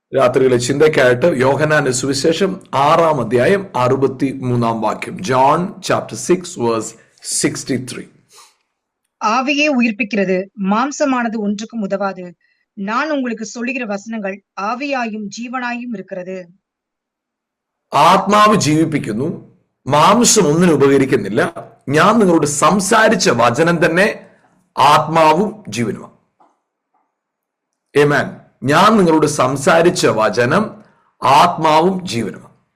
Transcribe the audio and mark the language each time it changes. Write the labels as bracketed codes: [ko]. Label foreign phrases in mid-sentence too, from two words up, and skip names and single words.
[ml] രാത്രിയിലെ ചിന്തയ്ക്കായിട്ട് യോഹന്നാന്റെ സുവിശേഷം 6-ാം അധ്യായം 63-ാം വാക്യം. [en] John chapter 6 verse 63. [ta] ஆவியே உயிர்ப்பிக்கிறது, மாம்சமானது ஒன்றுக்கும் உதவாது. நான் உங்களுக்கு சொல்லுகிற வசனங்கள் ஆவியாயும் ஜீவனாயும் இருக்கிறது. [ml] ആത്മാവ് ജീവിപ്പിക്കുന്നു, മാംസം ഒന്നിനും ഉപകരിക്കുന്നില്ല. ഞാൻ നിങ്ങളോട് സംസാരിച്ച വചനം തന്നെ ആത്മാവും ജീവനുമാണ്. ആമേൻ. ഞാൻ നിങ്ങളോട് സംസാരിച്ച വചനം ആത്മാവും ജീവനുമാണ്.